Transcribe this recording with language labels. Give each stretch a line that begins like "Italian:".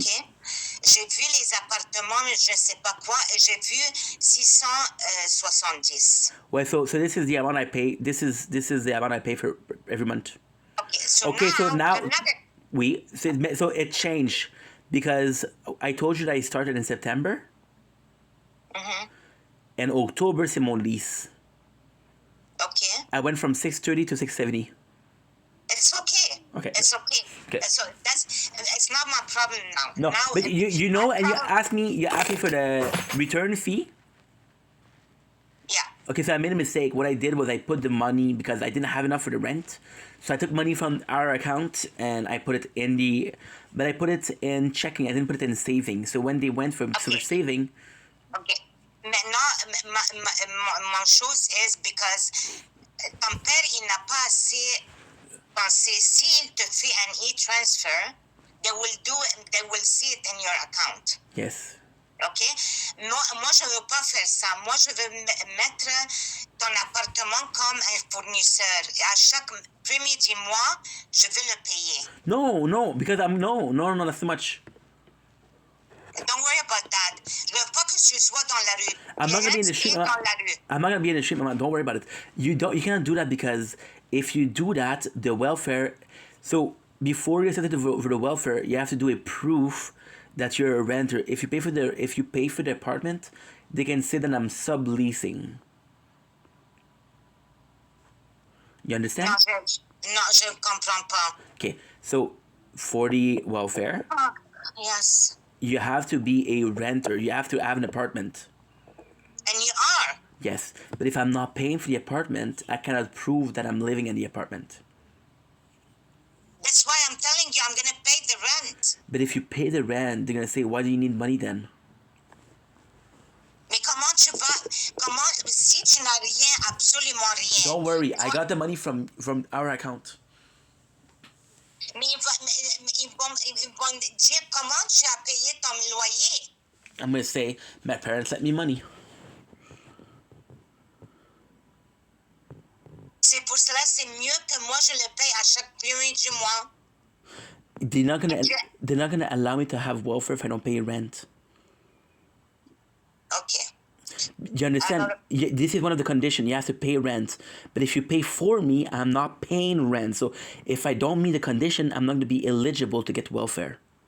French: okay, j'ai vu les appartements, mais je ne sais pas quoi, et j'ai vu 670.
English: Well, so this is the amount I pay. This is the amount I pay for every month. Okay, so now
French: oui.
English: So it changed because I told you that I started in September. And October,
French: c'est mon
English: lease. Okay. I went from 630 to 670. It's okay. Okay. It's okay. Okay. So it's not my problem now. No, now, but you know, and you problem, asked me for the return fee. Yeah. Okay, so I made a mistake. What I did was I put the money because I didn't have enough for the rent. So I took money from our account and I put it but I put it in checking. I didn't put it in saving. So when they went for saving. Okay.
French: Maintenant, mon chose
English: is because
French: ton père, il n'a pas assez pensé. S'il te fait un
English: e-transfer, they will see it in your account. Yes. OK?
French: Moi, je ne veux pas faire ça. Moi, je veux mettre ton appartement comme un fournisseur. Et à chaque premier du mois, je veux le payer.
English: No, because no, that's too much. Don't worry about that.
French: Je veux pas que tu sois dans la rue.
English: I'm not gonna be in the street. I'm not gonna be in the street, Mama. Don't worry about it. You cannot do that because if you do that, the welfare. So before you set it for the welfare, you have to do a proof that you're a renter. If you pay for the apartment, they can say that I'm subleasing. You understand?
French: Non, je ne comprends pas.
English: Okay, so for the welfare, Yes. you have to be a renter. You have to have an apartment. And you are. Yes, but if I'm not paying for the apartment, I cannot prove that I'm living in the apartment. That's why I'm telling you I'm going to pay the rent. But if you pay the rent, they're going to say, why do you need money then?
French: Mais comment tu vas... Si tu n'as rien, absolument rien.
English: Don't worry, I got the money from our account.
French: Mais ils vont dire comment tu as payé ton loyer.
English: I'm going to say, my parents lent me money.
French: C'est pour cela c'est mieux que moi je le paye à chaque premier du mois.
English: They're not gonna allow me to have welfare if I don't pay rent. Okay. You understand? This is one of the conditions. You have to pay rent. But if you pay for me, I'm not paying rent. So if I don't meet the condition, I'm not going to be eligible to get welfare.